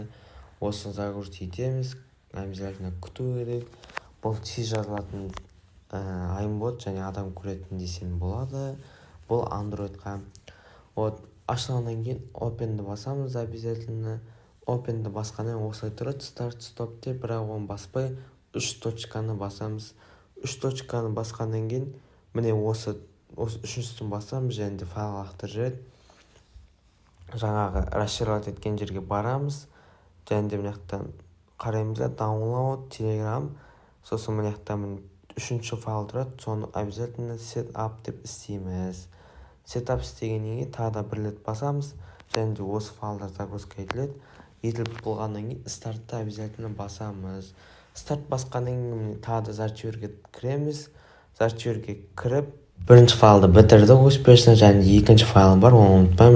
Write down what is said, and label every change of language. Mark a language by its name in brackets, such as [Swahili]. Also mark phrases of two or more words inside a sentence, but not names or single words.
[Kazakh] Осы загрузить етеміз. Обязательно күту керек. Бұл тез жазылатын айымбот және адам көретін десем болады. Бұл андроидқа. Ашылғаннан кейін open'ді басамыз обязательно. Open'ді басқаннан осылай тұрады. [English] Start stop [Kazakh] деп, бірақ оны баспай 3 точканы басамыз. 3 точканы басқаннан кейін міне осы үшіншісін басамыз және де файл лақтырып жібереді. Жаңағы расширять еткен жерге барамыз. Және де мына жақтан қараймыз да download Telegram. Сосын мына жақтан үшінші файл тұрады. Соны обязательно [English] set up [Kazakh] деп істейміз. [English] Set up [Kazakh] істегеннен кейін тағы да бір рет басамыз. Және де осы файлдар загрузка етіледі. Етіліп болғаннан кейін стартты обязательно басамыз. Старт басқаннан кейін тағы да зарчерге кіреміз. Зарчерге кіріп бірінші файлды бітірді успешно, және де екінші файлы бар, оны ұмытпаймыз.